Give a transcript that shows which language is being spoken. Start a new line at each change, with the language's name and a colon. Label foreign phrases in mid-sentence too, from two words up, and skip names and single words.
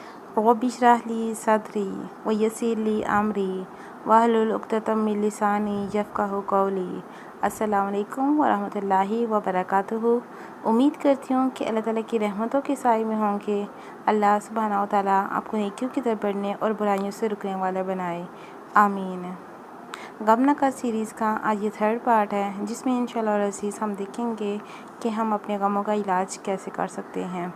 Arabic: رب اشرح لي صدري ويسر لي أمري واحلل عقدة من لساني يفقهوا قولي. السلام عليكم ورحمة الله وبركاته.
Urdu: امید کرتی ہوں کہ اللہ تعالیٰ کی رحمتوں کے سائے میں ہوں گے.
Arabic: الله سبحانه وتعالى
Urdu: آپ کو نیکیوں کی طرف بڑھنے اور برائیوں سے رکنے والا بنائے، آمین. غم نہ کر سیریز کا آج یہ
English: third part
Urdu: ہے، جس میں
Arabic: إن شاء الله العزيز
Urdu: ہم دیکھیں گے کہ ہم اپنے غموں کا علاج کیسے کر سکتے ہیں.